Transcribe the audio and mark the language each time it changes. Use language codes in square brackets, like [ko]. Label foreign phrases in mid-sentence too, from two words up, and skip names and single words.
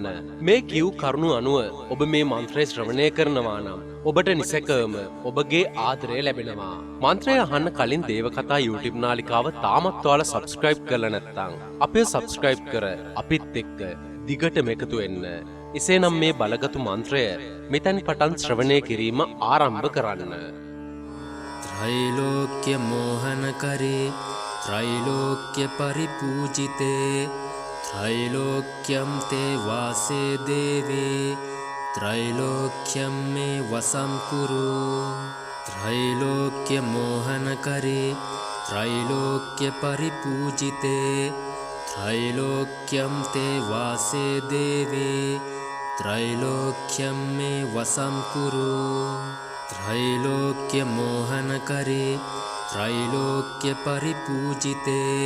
[si] මේ කිව් කරුණු අනුව ඔබ මේ මන්ත්‍රය ශ්‍රවණය කරනවා නම් ඔබට නිසැකවම ඔබගේ ආදරය ලැබෙනවා. මන්ත්‍රය අහන්න කලින් දේවකතා YouTube නාලිකාව තාමත් ඔයාලා subscribe කරලා නැත්නම් අපිව subscribe කර අපිත් එක්ක දිගටම එකතු වෙන්න. එසේනම් මේ බලගතු මන්ත්‍රය මෙතෙන් පටන් ශ්‍රවණය කිරීම ආරම්භ කරන්න. [sa] त्रैलोक्य मोहन करे त्रैलोक्य परिपूजिते त्रैलोक्यं ते वासे देवे त्रैलोक्यं मे वसं कुरु त्रैलोक्य मोहन करे त्रैलोक्य परिपूजिते त्रैलोक्यं ते वासे देवे त्रैलोक्यं मे वसं कुरु त्रैलोक्य मोहन करे त्रैलोक्य परिपूजिते